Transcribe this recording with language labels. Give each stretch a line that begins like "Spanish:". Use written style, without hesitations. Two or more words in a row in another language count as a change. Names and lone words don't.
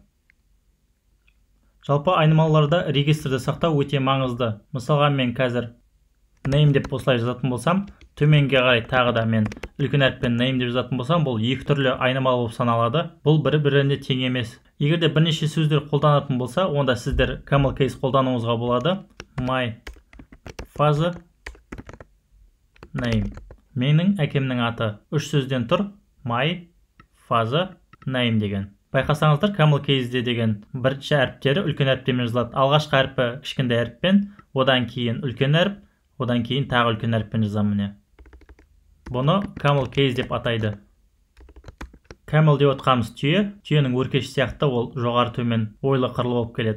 Kazakh: Жалпы айнымалыларда регистрді сақтау өте маңызды. Мысалға мен қазір name деп осылай жазатын болсам, төменге қарай тағы да мен үлкен әріппен name деп жазатын болсам, бұл екі түрлі айнымалы болып саналады. Бұл бірі-біріне тең емес. Егер де бірнеше сөздер қолданатын болса, онда сіздер
English: camel case
Kazakh: қолдануыңызға болады.
English: My father name.
Kazakh: Менің әкемнің аты. Үш сөзден тұр.
English: my, father, name
Kazakh: деген. Байқасаңыздар,
English: camel case'де
Kazakh: деген бірінші әріптері үлкен әріптермен жазылады. Алғашқы әріпі кішкентай әріппен, одан кейін үлкен әріп, одан кейін тағы үлкен әріппен жазамын міне. Бұны
English: camel case
Kazakh: деп атайды. Camel деп отқанымыз түйе, түйенің өркеші сияқты ол жоғары төмен ойлы қырлы болып келеді.